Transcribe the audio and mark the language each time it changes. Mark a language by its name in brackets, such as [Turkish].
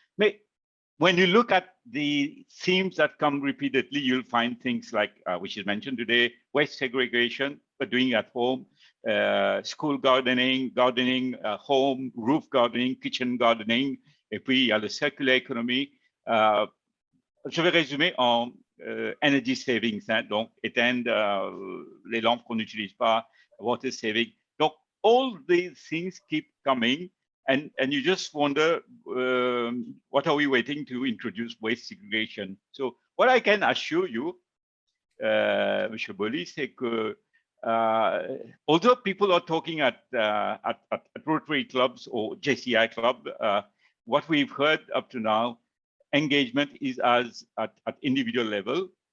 [French] Mais [English] when you look at the themes that come repeatedly, you'll find things like, which is mentioned today, waste segregation, but doing at home, school gardening, home, roof gardening, kitchen gardening, [French] et puis il y a le [English] circular economy. [French] Je vais résumer en [English] energy savings, [French] hein, donc éteindre les lampes qu'on n'utilise pas, [English] water saving. [French] Donc, [English] all these things keep coming, and you just wonder, what are we waiting to introduce waste segregation? So, what I can assure you, Mr. Bolli, [French] c'est que [English] although people are talking at Rotary clubs or JCI club, what we've heard up to now, engagement is at individual level.